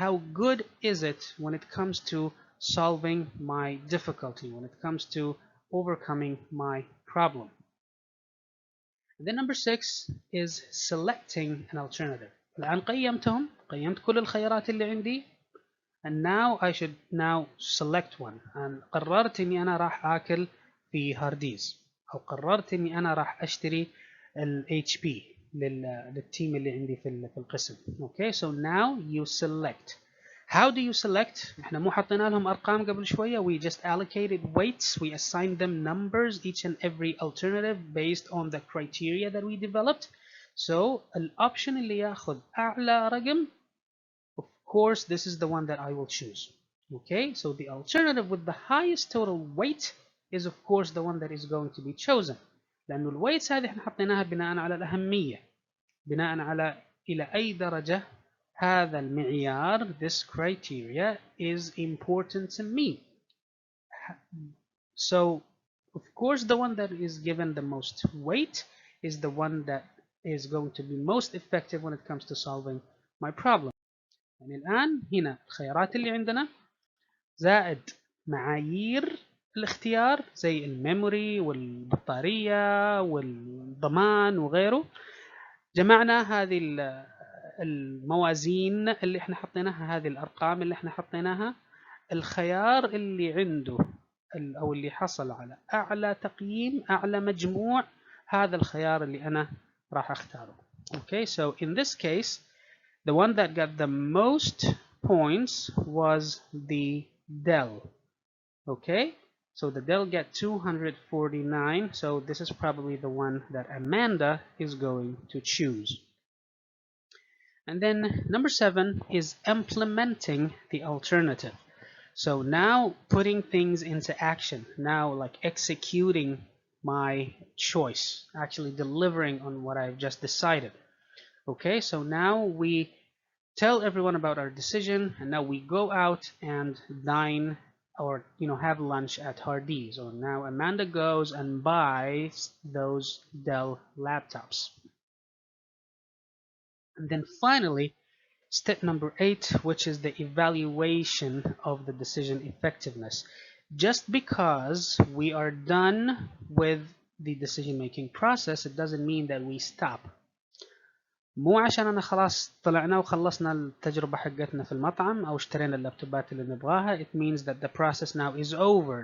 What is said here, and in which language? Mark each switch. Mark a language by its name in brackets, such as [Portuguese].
[English] How good is it when it comes to solving my difficulty, when it comes to overcoming my problem? And then number 6 is selecting an alternative. [Arabic] الآن قيمت كل الخيارات اللي عندي, [English] and now I should now select one. [Arabic] and قررت اني انا راح اكل في هارديز, او قررت اني انا راح اشتري ال HP للتيم اللي عندي في القسم. [English] Okay, so now you select. How do you select? [Arabic] احنا مو حطينا لهم ارقام قبل شويه. [English] We just allocated weights. We assigned them numbers, each and every alternative based on the criteria that we developed. So [Arabic] الoption اللي ياخذ اعلى رقم, [English] of course this is the one that I will choose. Okay, so the alternative with the highest total weight is of course the one that is going to be chosen, [Arabic] لأنه الويتس هذه احنا حطيناها بناء على الأهمية, بناء على إلى أي درجة هذا المعيار, [English] this criteria is important to me. So of course the one that is given the most weight is the one that is going to be most effective when it comes to solving my problem. [Arabic] يعني الآن هنا الخيارات اللي عندنا زائد معايير الاختيار زي الميموري والبطارية والضمان وغيره. جمعنا هذه الموازين اللي احنا حطيناها, هذه الأرقام اللي احنا حطيناها. الخيار اللي عنده أو اللي حصل على أعلى تقييم, أعلى مجموع, هذا الخيار اللي أنا راح أختاره. [English] Okay, so in this case the one that got the most points was the Dell. Okay, so the Dell got 249, so this is probably the one that Amanda is going to choose. And then number 7 is implementing the alternative. So now putting things into action, now like executing my choice, actually delivering on what I've just decided. Okay, so now we tell everyone about our decision, and now we go out and dine or have lunch at Hardee's. Or now Amanda goes and buys those Dell laptops. And then finally, step number 8, which is the evaluation of the decision effectiveness. Just because we are done with the decision-making process, it doesn't mean that we stop. [Arabic] مو عشان أنا خلاص طلعنا وخلصنا التجربة حقتنا في المطعم أو اشترينا اللابتوبات اللي نبغاها, [English] it means that the process now is over.